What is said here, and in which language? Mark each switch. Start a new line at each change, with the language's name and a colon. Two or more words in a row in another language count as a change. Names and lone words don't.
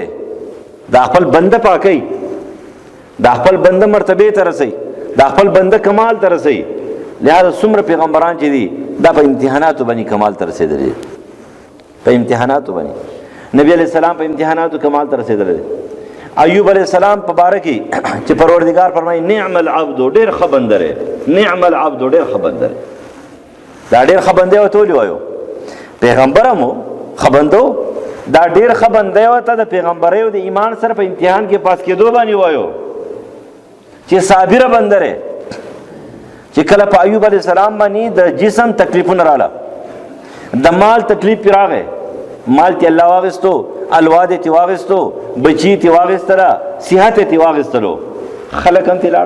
Pashto: دا خپل بنده پاکي، دا خپل بنده مرتبه ته رسي، دا خپل بنده کمال ته رسي. لہذا څومره پیغمبران چې دي دا په امتحاناتو باندې کمال ته رسېدلي، په امتحاناتو باندې. نبی
Arabic: علیہ السلام
Pashto: په امتحاناتو کمال ته رسېدلی. ایوب
Arabic: علیہ السلام
Pashto: په باره کې چې پروردګار فرمایي
Arabic: نعم العبد،
Pashto: ډېر ښه بنده دی،
Arabic: نعم العبد
Pashto: ډېر ښه بنده دی. دا ډېر ښه بنده ورته ولې وایو؟ پیغمبر هم و ښه بنده و، دا ډېر ښه بنده ورته د پیغمبرۍ او د ایمان سره په امتحان کې پاس کېدو باندې وایو چې صابره بنده دی. چې کله په ایوب
Arabic: علیه السلام
Pashto: باندې د جسم تکلیفونه رااله، د مال تکلیف پرې راغی، مال تی الله واغستو، الواد تی واغستو، بچی تی واغستله، صحت تی واغستلو، خلک هم تی لاړه.